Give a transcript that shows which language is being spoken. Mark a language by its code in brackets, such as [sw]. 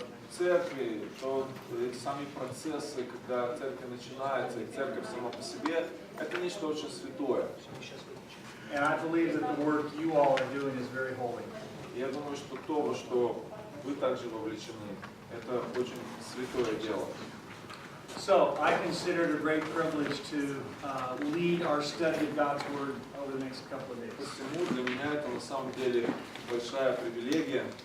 [ru] Церкви, то сами процессы, когда церковь начинается, и церковь сама по себе, это нечто очень святое. [en] And I believe that the work you all are doing is very holy. [ru] Я думаю, что то, во что вы также вовлечены, это очень святое дело. [en] So, I consider it a great privilege to lead our study of God's Word over the next couple of days. [ru] Посему для меня это на самом деле большая привилегия.